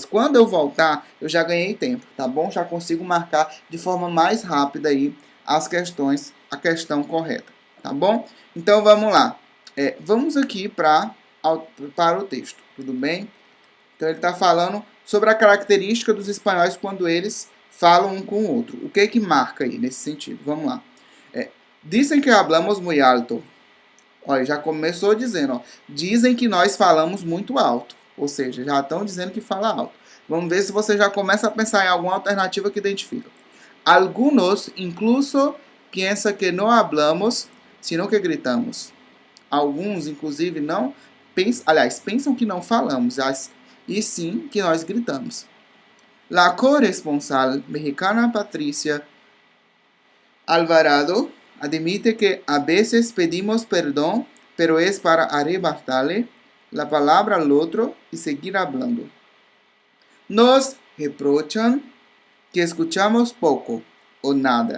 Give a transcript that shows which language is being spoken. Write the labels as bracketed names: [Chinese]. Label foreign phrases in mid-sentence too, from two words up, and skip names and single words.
[Portuguese] Quando eu voltar, eu já ganhei tempo, tá bom? Já consigo marcar de forma mais rápida aí as questões, a questão correta, tá bom? Então vamos lá. Vamos aqui para o texto, tudo bem? Então ele está falando sobre a característica dos espanhóis quando eles falam um com o outro. O que que marca aí nesse sentido? Vamos lá. Dizem que [Spanish] hablamos muy alto. [Portuguese] Olha, já começou dizendo, ó, dizem que nós falamos muito alto. Ou seja, já estão dizendo que fala alto. Vamos ver se você já começa a pensar em alguma alternativa que identifica. [Spanish] Algunos incluso piensan que não hablamos, sino que gritamos. [Portuguese] Alguns, inclusive, não pensam, aliás, pensam que não falamos, e sim que nós gritamos. [Spanish] La corresponsal mexicana Patricia Alvarado admite que a veces pedimos perdón, pero es para arrebatarle la palabra al otro y seguir hablando. Nos reprochan que escuchamos poco o nada.